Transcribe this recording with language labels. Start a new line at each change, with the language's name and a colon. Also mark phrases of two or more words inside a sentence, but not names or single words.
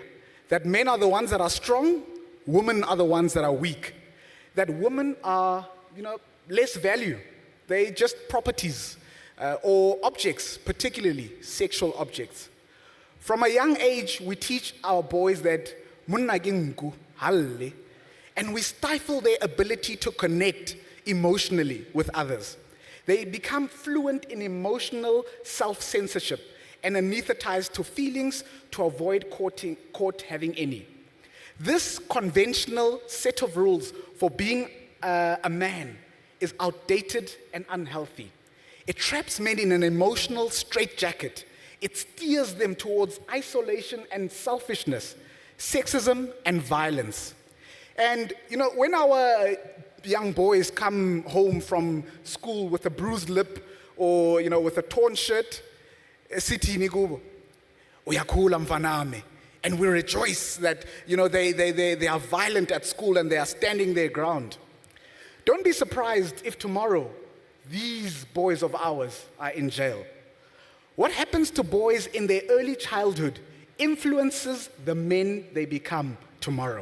English: That men are the ones that are strong, women are the ones that are weak. That women are, less value. They're just properties or objects, particularly sexual objects. From a young age, we teach our boys that
Southern Sotho: "Munna ke nku,
English: halle," and we stifle their ability to connect emotionally with others. They become fluent in emotional self-censorship and anesthetized to feelings to avoid caught having any. This conventional set of rules for being a man is outdated and unhealthy. It traps men in an emotional straitjacket. It steers them towards isolation and selfishness, sexism and violence. And, when our young boys come home from school with a bruised lip or, with a torn shirt,
Zulu: sithini kubo, uyakhula mfanami.
English: And we rejoice that, they are violent at school and they are standing their ground. Don't be surprised if tomorrow these boys of ours are in jail. What happens to boys in their early childhood influences the men they become tomorrow.